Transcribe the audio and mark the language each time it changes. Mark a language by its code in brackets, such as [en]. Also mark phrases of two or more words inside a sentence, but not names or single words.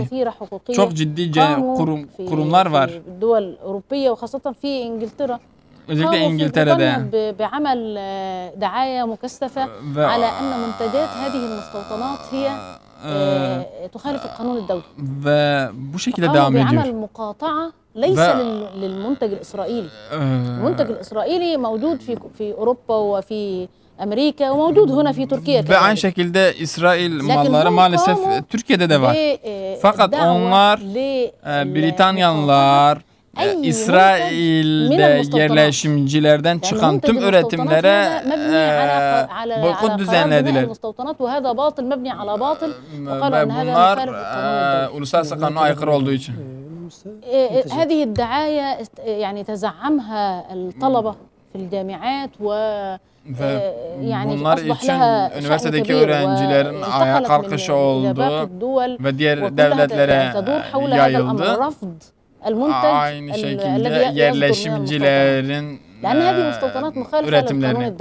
[tr] Çok ciddi kurumlar var. Özellikle İngiltere'de ve bu şekilde devam ediyor. [ar] ليس للمنتج الإسرائيلي. المنتج الإسرائيلي موجود في أوروبا وفي أمريكا وموجود هنا في تركيا. [tr] Ve aynı şekilde İsrail malları maalesef Türkiye'de de var. Fakat onlar Britanyalılar İsrail'de yerleşimcilerden çıkan tüm üretimlere boykot düzenlediler. Ve bunlar uluslararası kanuna aykırı olduğu için. [ar] هذه الدعاية يعني تزعمها الطلبة في الجامعات و [tr] bunlar için üniversitedeki öğrencilerin ayağa kalkışı oldu ve diğer devletlere yayıldı. Aynı şekilde yerleşimcilerin üretimlerine.